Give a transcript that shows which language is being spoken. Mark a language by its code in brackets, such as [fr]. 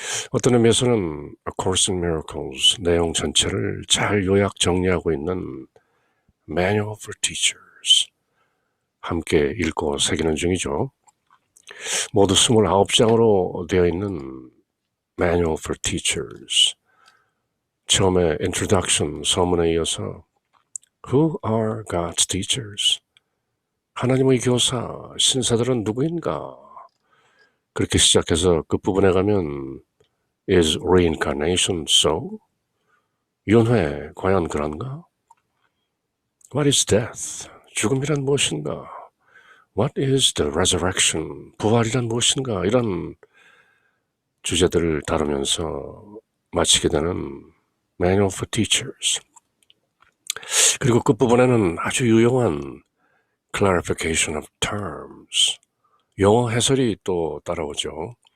[ko] 어떤 의미에서는 A Course in Miracles 내용 전체를 잘 요약 정리하고 있는 Manual for Teachers, 함께 읽고 새기는 중이죠. 모두 29장으로 되어 있는 Manual for Teachers. 처음에 [en] Introduction [ko] 서문에 이어서 [en] Who are God's teachers? [ko] 하나님의 교사, 신사들은 누구인가? 그렇게 시작해서 끝부분에 가면 [en] Is reincarnation so? [ko] 윤회, 과연 그런가? [en] What is death? [ko] 죽음이란 무엇인가? [en] What is the resurrection? [ko] 부활이란 무엇인가? 이런 주제들을 다루면서 마치게 되는 Manual for Teachers. 그리고 끝부분에는 아주 유용한 Clarification of Terms, 영어 해설이 또 따라오죠.